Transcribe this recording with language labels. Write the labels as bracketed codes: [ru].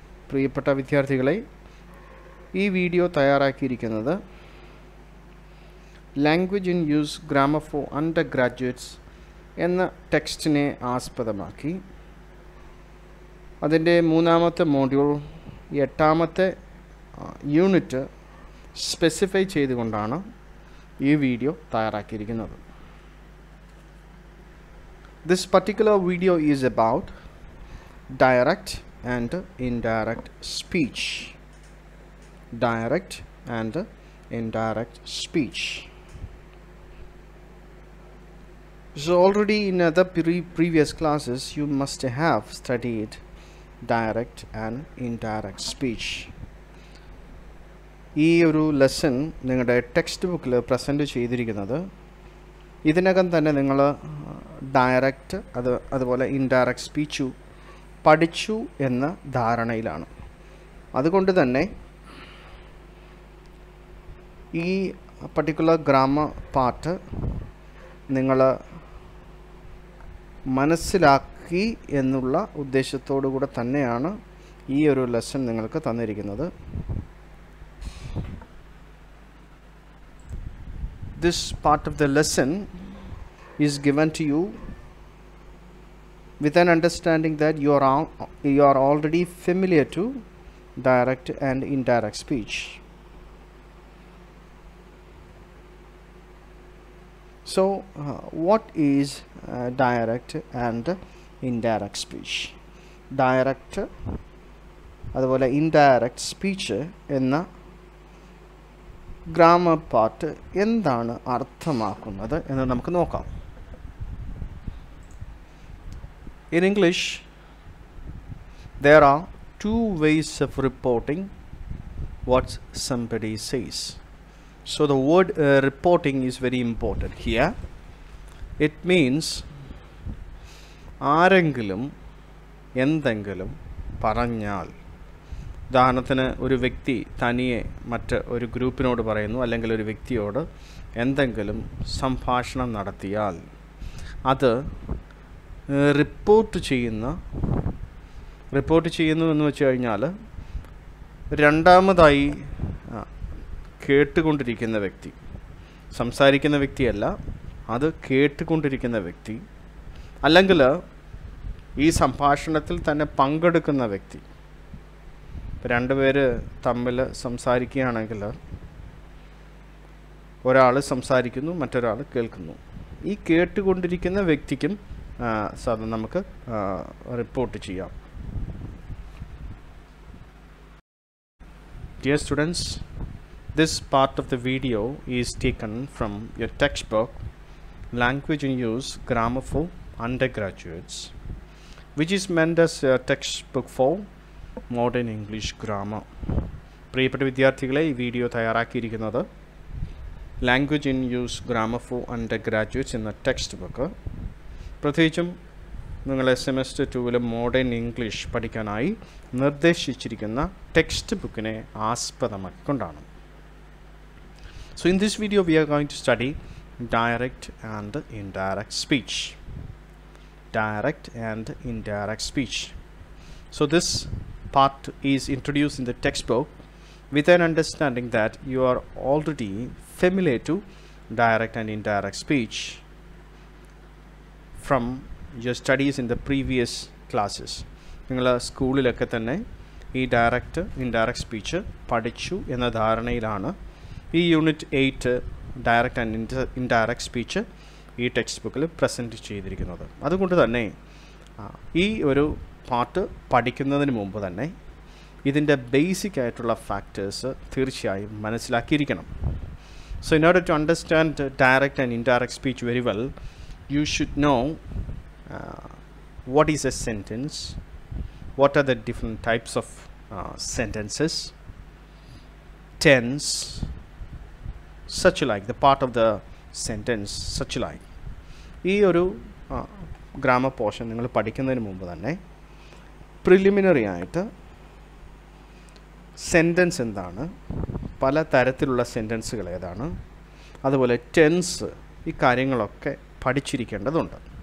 [ml] പ്രിയപ്പെട്ട വിദ്യാർത്ഥികളെ, ഈ വീഡിയോ തയ്യാറാക്കിയിരിക്കുന്നത് language in use grammar four under graduates എന്ന ടെക്സ്റ്റിനെ ആസ്പദമാക്കി അതിൻ്റെ മൂന്നാമത്തെ മോഡ്യൂൾ 8ാമത്തെ യൂണിറ്റ് സ്പെസിഫൈ ചെയ്തുകൊണ്ടാണ് ഈ വീഡിയോ തയ്യാറാക്കിയിരിക്കുന്നത്. [en] This particular video is about direct and indirect speech. Direct and indirect speech. So already in other previous classes you must have studied direct and indirect speech. [ml] ഈ ഒരു lesson നിങ്ങളുടെ text ബുക്കിൽ present ചെയ്തിരിക്കുന്നത് ഇതിനകം തന്നെ നിങ്ങൾ direct അതുപോലെ indirect സ്പീച്ചു പഠിച്ചു എന്ന ധാരണയിലാണ്. അതുകൊണ്ട് തന്നെ ഈ പർട്ടിക്കുലർ ഗ്രാമർ പാർട്ട് നിങ്ങൾ മനസ്സിലാക്കി എന്നുള്ള ഉദ്ദേശത്തോടു കൂടെ തന്നെയാണ് ഈ ഒരു ലെസൺ നിങ്ങൾക്ക് തന്നിരിക്കുന്നത്. [en] This part of the lesson is given to you with an understanding that you are already familiar to direct and indirect speech. So what is direct and indirect speech? [ml] Direct അതുപോലെ indirect speech എന്ന grammar part എന്താണ് അർത്ഥമാക്കുന്നത് എന്ന് നമുക്ക് നോക്കാം. [en] In English, there are two ways of reporting what somebody says. So the word reporting is very important here. It means [ml] ആരെങ്കിലും എന്തെങ്കിലും പറഞ്ഞാൽ, ഉദാഹരണത്തിന് ഒരു വ്യക്തി തനിയെ മറ്റ് ഒരു ഗ്രൂപ്പിനോട് പറയുന്നു, അല്ലെങ്കിൽ ഒരു വ്യക്തിയോട് എന്തെങ്കിലും സംഭാഷണം നടത്തിയാൽ അത് റിപ്പോർട്ട് ചെയ്യുന്നു എന്ന് വെച്ച് കഴിഞ്ഞാൽ രണ്ടാമതായി കേട്ടുകൊണ്ടിരിക്കുന്ന വ്യക്തി, സംസാരിക്കുന്ന വ്യക്തിയല്ല, അത് കേട്ടുകൊണ്ടിരിക്കുന്ന വ്യക്തി, അല്ലെങ്കിൽ ഈ സംഭാഷണത്തിൽ തന്നെ പങ്കെടുക്കുന്ന വ്യക്തി. രണ്ടുപേര് തമ്മിൽ സംസാരിക്കുകയാണെങ്കിൽ ഒരാൾ സംസാരിക്കുന്നു, മറ്റൊരാൾ കേൾക്കുന്നു. ഈ കേട്ടുകൊണ്ടിരിക്കുന്ന വ്യക്തിക്കും നമുക്ക് റിപ്പോർട്ട് ചെയ്യാം. [en] Dear students, this part of the video is taken from your textbook Language in Use Grammar for Undergraduates, which is meant as a textbook for modern English grammar. [ml] പ്രിയപ്പെട്ട വിദ്യാർത്ഥികളെ, ഈ വീഡിയോ തയ്യാറാക്കിയിരിക്കുന്നത് language in use grammar four under graduates എന്ന text book, പ്രത്യേകിച്ചും നിങ്ങളെ semester 2 modern English പഠിക്കാനായി നിർദ്ദേശിച്ചിരിക്കുന്ന text ബുക്കിനെ ആസ്പദമാക്കിക്കൊണ്ടാണ്. [en] So in this video we are going to study direct and indirect speech. Direct and indirect speech. So this part is introduced in the textbook with an understanding that you are already familiar to direct and indirect speech from your studies in the previous classes. [ml] നിങ്ങൾ സ്കൂളിലൊക്കെ തന്നെ ഈ direct indirect speech പഠിച്ചു എന്ന ധാരണയിലാണ് ഈ unit 8 direct and indirect speech ഈ text ബുക്കിൽ present ചെയ്തിരിക്കുന്നത്. അതുകൊണ്ട് തന്നെ ഈ ഒരു പാർട്ട് പഠിക്കുന്നതിന് മുമ്പ് തന്നെ ഇതിൻ്റെ ബേസിക് ആയിട്ടുള്ള ഫാക്ടേഴ്സ് തീർച്ചയായും മനസ്സിലാക്കിയിരിക്കണം. [en] So in order to understand direct and indirect speech very well, you should know what is a sentence, what are the different types of sentences, tense, such like, the part of the sentence, such like. [ml] ഈ ഒരു grammar portion നിങ്ങൾ പഠിക്കുന്നതിന് മുമ്പ് തന്നെ preliminary ആയിട്ട് sentence എന്താണ്, പല തരത്തിലുള്ള സെൻറ്റൻസുകൾ ഏതാണ്, അതുപോലെ ടെൻസ്, ഈ കാര്യങ്ങളൊക്കെ പഠിച്ചിരിക്കേണ്ടതുണ്ട്.